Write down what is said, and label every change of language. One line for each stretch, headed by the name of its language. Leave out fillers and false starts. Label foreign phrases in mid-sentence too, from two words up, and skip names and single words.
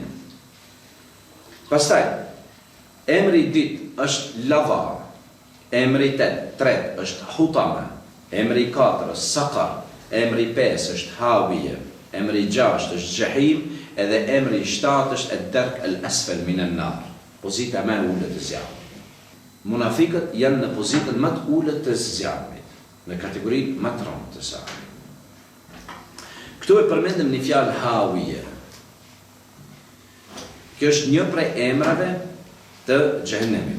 Albanian: Pastaj, emri i dytë është lava, emri i tretë është hutama, emri i katërt është saqar, emri i pesë është hawiye, emri i gjashtë është jahim, edhe emri i shtatë është
Arabic: الدرك الأسفل من النار,
Albanian: pozita më e ulët e zjarrit. Munafiqët janë në pozitën më të ulët të zjarrit, në kategorinë më të rëndë të saj. Këtu e përmendëm një fjalë hawiye. Kjo është një prej emrave të xhenemit.